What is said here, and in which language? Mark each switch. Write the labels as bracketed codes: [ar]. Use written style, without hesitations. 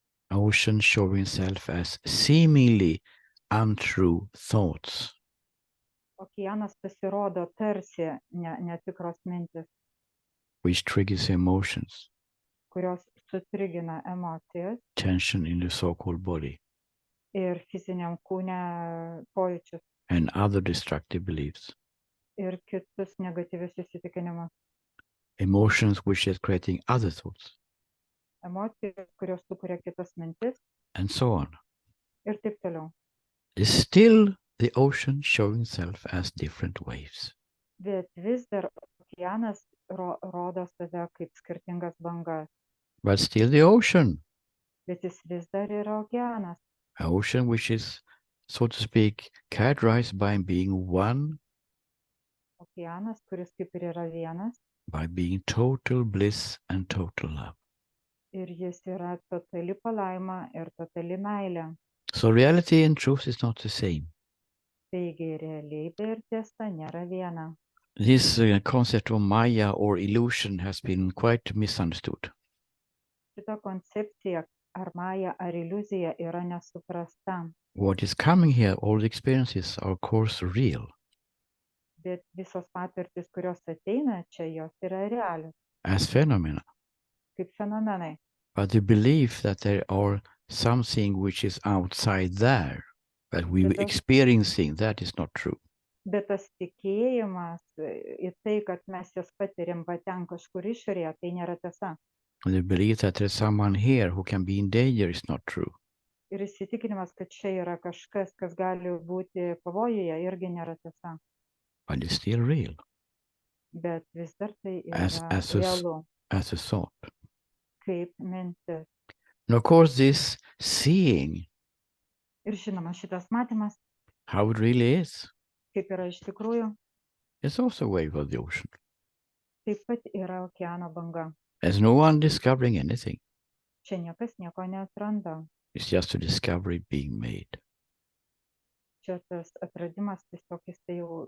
[en] Ocean showing itself as seemingly untrue thoughts. [lt] Okeanas pasirodo tarsi netikros mintis, [en] which triggers emotions, [lt] kurios sutrigina emocijas [en] tension in the so-called body, [lt] ir fiziniam kūne pojūčius [en] and other destructive beliefs. [lt] ir kitus negatyvius įsitikinimus. [en] Emotions which is creating other thoughts, [lt] Emocijos, kurios sukuria kitas mintis [en] and so on. [lt] ir taip toliau. [en] It's still the ocean showing itself as different waves. [lt] Bet vis dar okeanas rodo save kaip skirtingas bangas. [en] But still the ocean. [lt] Bet jis vis dar yra okeanas. [en] An ocean which is, so to speak, characterized by being one, [lt] Okeanas, kuris kaip ir yra vienas. [en] by being total bliss and total love. [lt] Ir jis yra totali palaima ir totali meilė. [en] So reality and truth is not the same. [lt] Taigi realybė ir tiesa nėra viena. [en] This concept of Maya or illusion has been quite misunderstood. [lt] Šita koncepcija ar maja ar iliuzija yra nesuprasta. [en] What is coming here, all the experiences are of course real. [lt] Bet visos patirtis, kurios ateina čia, jos yra realios, [en] As phenomena. [lt] kaip fenomenai. [en] But the belief that there are something which is outside there, that we But experiencing, that is not true. [lt] Bet tas tikėjimas į tai, kad mes jas patiriam va ten kažkur išorėje, tai nėra tiesa. [en] The belief that there's someone here who can be in danger is not true. [lt] Ir įsitikinimas, kad čia yra kažkas, kas gali būti pavojuje, irgi nėra tiesa. [en] But it's still real [lt] Bet vis dar tai [en] As- [lt] yra [en] as a- [lt] realu, [en] as a thought. [lt] kaip mintis. [en] And of course, this seeing [lt] Ir žinoma, šitas matymas, [en] how it really is [lt] kaip yra iš tikrųjų, [en] is also a wave of the ocean. [lt] taip pat yra okeano banga. [en] There's no one discovering anything. [lt] Čia niekas nieko neatranda. [en] It's just a discovery being made. [lt] Čia tas atradimas tiesiog jis tai jau